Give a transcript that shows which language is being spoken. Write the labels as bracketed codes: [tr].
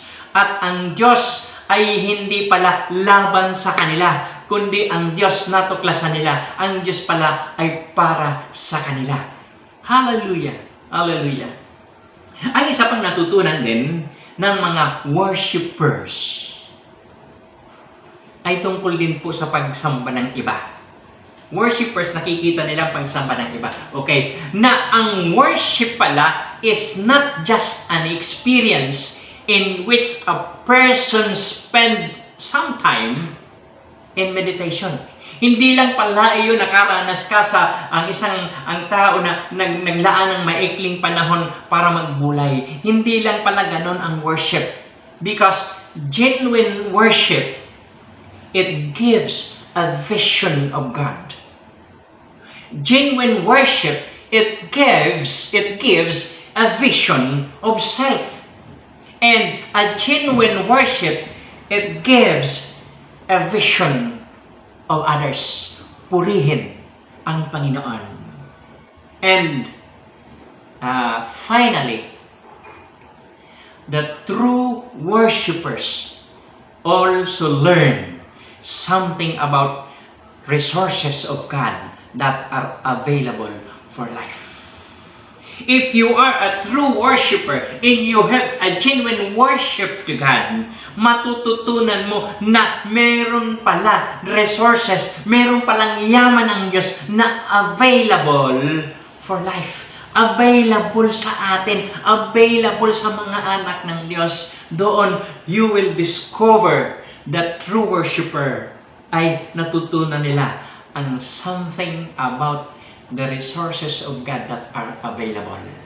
[tl] At ang Diyos ay hindi pala laban sa kanila, kundi ang Diyos natuklasan nila, ang Diyos pala ay para sa kanila. Hallelujah! Hallelujah! Ang isa pang natutunan din ng mga worshipers ay tungkol din po sa pagsamba ng iba. Worshippers, nakikita nila ang pagsamba ng iba. [en] Okay, [tl] na ang worship pala [en] is not just an experience in which a person spend some time in meditation. [tl] Hindi lang pala iyon nakaranas ka sa ang tao na naglaan ng maikling panahon para magbulay. Hindi lang pala ganon ang worship. [en] Because genuine worship, it gives a vision of God. Genuine worship, it gives a vision of self. And a genuine worship, it gives a vision of others. [tl] Purihin ang Panginoon. [en] And finally, the true worshipers also learn something about resources of God that are available for life. If you are a true worshiper and you have a genuine worship to God, [tl] matututunan mo na meron pala resources, meron palang yaman ng Diyos na [en] available for life. [tl] Available sa atin, available sa mga anak ng Diyos. [en] Doon, you will discover that true worshiper [tl] ay natutunan nila ang [en] something about the resources of God that are available.